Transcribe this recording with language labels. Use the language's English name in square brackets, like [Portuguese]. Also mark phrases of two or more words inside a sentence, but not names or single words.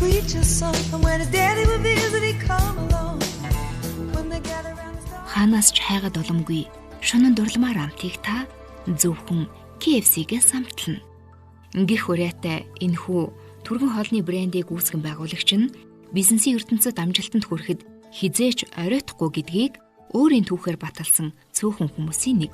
[English] teach us song. And when his daddy would visit, he'd come along. When they gather around the stars. [Mongolian] Хаанаас ч хайгаад боломгүй шунан дурламаар амтыг та зөвхөн KFC-гээс амтлана. Гэх хүрээтэй энэхүү түргэн хоолны брендийг үүсгэн байгуулагч нь бизнесийн ертөнцид амжилтанд хүрэхэд хизээч оройтхгүй гэдгийг өөрийн түүхээр баталсан цөөхөн хүмүүсийн нэг.